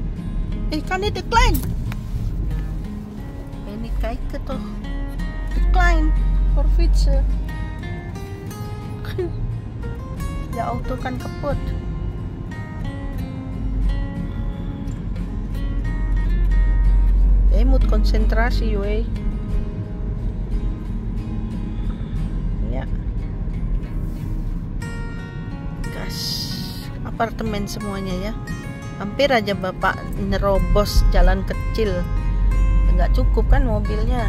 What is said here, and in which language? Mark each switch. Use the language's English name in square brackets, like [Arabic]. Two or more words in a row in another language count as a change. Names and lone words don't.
[Dutch] Kan dit klein? Niet kijken toch? Te klein voor fietsen. De auto kan kapot. Je moet concentratie joh. [Indonesian] Apartemen semuanya ya, hampir aja bapak nerobos jalan kecil, nggak cukup kan mobilnya.